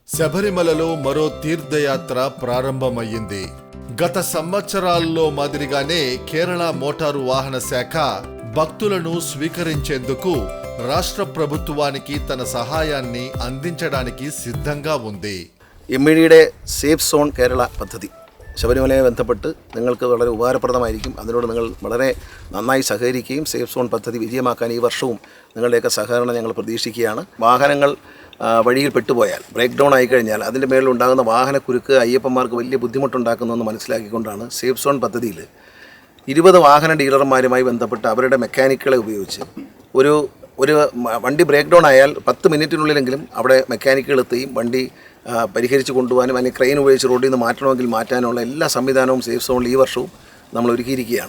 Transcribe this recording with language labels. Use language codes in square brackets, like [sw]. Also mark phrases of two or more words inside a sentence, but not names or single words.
[te] శబరిమలలో మరో తీర్థయాత్ర ప్రారంభమయ్యింది. గత సంవత్సరాల్లో మాదిరిగానే కేరళ మోటారు వాహన శాఖ భక్తులను స్వీకరించేందుకు రాష్ట్ర ప్రభుత్వానికి తన సహాయాన్ని అందించడానికి సిద్ధంగా ఉంది. [ml] എംഇഡിയുടെ സേഫ് സോൺ കേരള പദ്ധതി ശബരിമലയെ ബന്ധപ്പെട്ട് നിങ്ങൾക്ക് വളരെ ഉപകാരപ്രദമായിരിക്കും. അതിനോട് നിങ്ങൾ വളരെ നന്നായി സഹകരിക്കുകയും സേഫ് സോൺ പദ്ധതി വിജയമാക്കാൻ ഈ വർഷവും നിങ്ങളുടെയൊക്കെ സഹകരണം ഞങ്ങൾ പ്രതീക്ഷിക്കുകയാണ്. വാഹനങ്ങൾ വഴിയിൽ പെട്ടുപോയാൽ [en] break down [ml] ആയിക്കഴിഞ്ഞാൽ അതിൻ്റെ മേളിലുണ്ടാകുന്ന വാഹനക്കുരുക്ക് അയ്യപ്പന്മാർക്ക് വലിയ ബുദ്ധിമുട്ടുണ്ടാക്കുന്നുവെന്ന് മനസ്സിലാക്കിക്കൊണ്ടാണ് സേഫ് സോൺ പദ്ധതിയിൽ 20 വാഹന ഡീലർമാരുമായി ബന്ധപ്പെട്ട് അവരുടെ മെക്കാനിക്കുകളെ ഉപയോഗിച്ച് ഒരു വണ്ടി [en] break down [ml] ആയാൽ 10 മിനിറ്റിനുള്ളിലെങ്കിലും അവിടെ മെക്കാനിക്കുകൾ എത്തുകയും വണ്ടി പരിഹരിച്ച് കൊണ്ടുപോകാനും അല്ലെങ്കിൽ ക്രെയിൻ ഉപയോഗിച്ച് റോഡിൽ നിന്ന് മാറ്റണമെങ്കിൽ മാറ്റാനുള്ള എല്ലാ സംവിധാനവും സേഫ് സോണിൽ ഈ വർഷവും നമ്മൾ ഒരുക്കിയിരിക്കുകയാണ്.